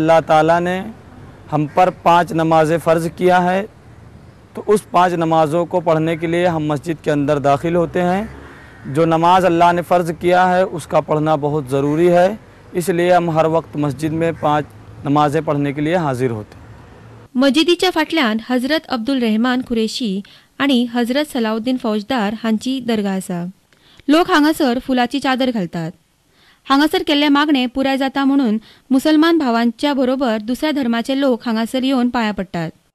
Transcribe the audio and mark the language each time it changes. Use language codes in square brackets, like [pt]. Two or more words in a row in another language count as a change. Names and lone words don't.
[hi] अल्लाह ताला ने हम पर 5 नमाज़ें फ़र्ज़ किया है, तो उस 5 नमाज़ों को पढ़ने के लिए हम मस्जिद के अंदर दाखिल होते हैं। जो नमाज अल्लाह ने फ़र्ज़ किया है उसका पढ़ना बहुत ज़रूरी है, इसलिए हम हर वक्त मस्जिद में 5 नमाज़ें पढ़ने के लिए हाजिर होते हैं। [kok] मस्जिदीच्या फाटल्यान हजरत अब्दुल रहमान कुरेशी आणि हजरत सलाउद्दीन फौजदार हांची दर्गा आसा। लोक हांगासर फुलाची चादर घालतात। हांगासर केल्ले मागणे पुराय जाता म्हणून मुसलमान भावांच्या बरोबर दुसऱ्या धर्माचे लोक हांगासर येवन पाया पडटात।